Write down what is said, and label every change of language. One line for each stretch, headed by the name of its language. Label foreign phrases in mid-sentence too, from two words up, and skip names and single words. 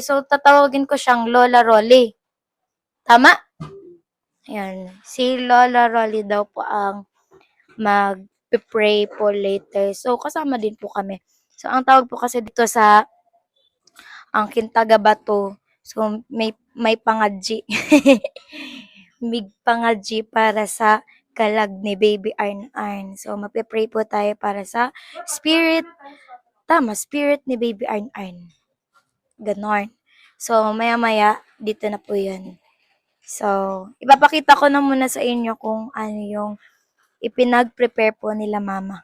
Filipino: So, tatawagin ko siyang Lola Rolly. Tama? Ayan. Si Lola Rolly daw po ang mag-pray po later. So, kasama din po kami. So, ang tawag po kasi dito sa ang Kintagabato. So, may pangadji. May pangadji para sa kalag ni Baby Arn. So, magpe-pray po tayo para sa spirit ni Baby Arn. Ganon. So, maya-maya, dito na po yun. So, ipapakita ko na muna sa inyo kung ano yung ipinag-prepare po nila mama.